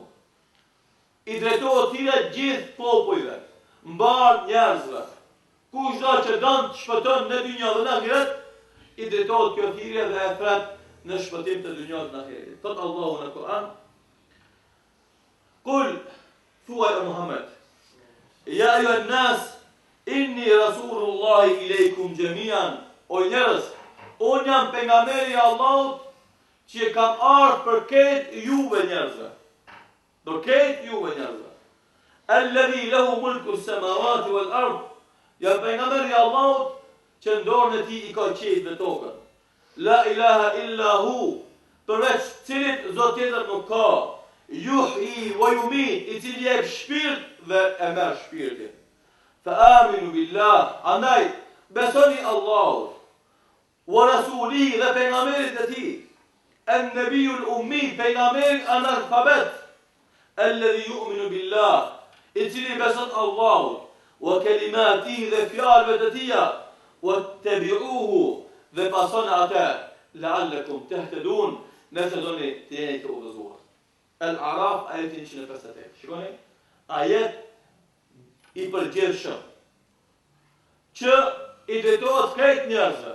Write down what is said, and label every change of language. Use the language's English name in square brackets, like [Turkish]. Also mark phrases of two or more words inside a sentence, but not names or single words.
[Albanian] I drejtohet thirrja gjithë popujve, mbar njerëzve. Kushdo që don të shpëton në dynjë dhe në ahiret, i drejtohet kjo thirrje dhe e thret në shpëtim të dynjës dhe në ahiret. Thot Allahu në Kur'an: "Kul thuaj o Muhammed, [Arabic] يا أيها الناس إني رسول الله إليكم جميعا." [Albanian] O njerëz, unë jam pejgamberi i Allahut që kam ardhur për këtë juve njerëzve. Për këtë juve njerëzve. [Arabic] الذي له ملك السماوات والأرض. [Albanian] Ja pejgamberi i Allahut që dorën e tij i ka qiellin dhe tokën. [Arabic] لا إله إلا هو. [Albanian] Përveç cilit zot tjetër nuk ka. [Arabic] يحيي ويميت, [Albanian] i cili jep shpirt dhe e merr shpirtin. [Arabic] فآمنوا بالله. [Albanian] Andaj besoni Allahut, [Arabic] ورسوله [Albanian] dhe pejgamberit e tij. [Arabic] النبي الأمي [Albanian] pejgamberi analfabet [Arabic] الذي يؤمن بالله [Albanian] i cili beson Allahut [Arabic] وكلماته [Albanian] dhe fjalëve të tija wattabi'uhu dhe pasoni atë [Arabic] لعلكم تهتدون [Albanian] nëse doni të jeni të udhëzuar. Al-Araf ajetin 158. Shikoni, ajet i përgjithshëm që i drejtohet krejt njerëzve.